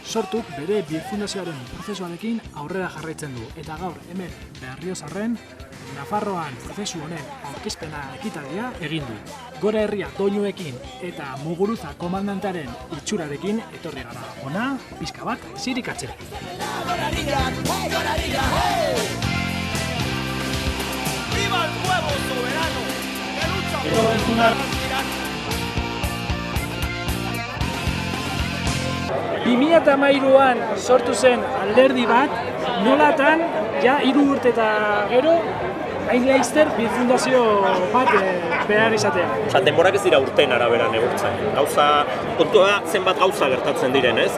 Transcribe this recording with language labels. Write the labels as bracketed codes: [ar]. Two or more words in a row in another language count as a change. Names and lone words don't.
[eu] Batuk bere birfundazioaren prozesuarekin aurrera jarraitzen du. Eta gaur hemen Berriozarren, Nafarroan prozesu honen aurkezpena ekitaldia egin du. Gora herria doinuekin eta Muguruza komandantearen itxurarekin etorri gara. Ona, pixka bat, zirikatzera. [es] ¡Viva el pueblo soberano! ¡Que lucha por la tirana! [eu] 2013an sortu zen alderdi bat, nolatan, ja 3 urte eta gero, hain laizter birfundazio bat behar izatea. Denborak ez dira urteen arabera neurtzen. Kontua zenbat gauza gertatzen diren, ez?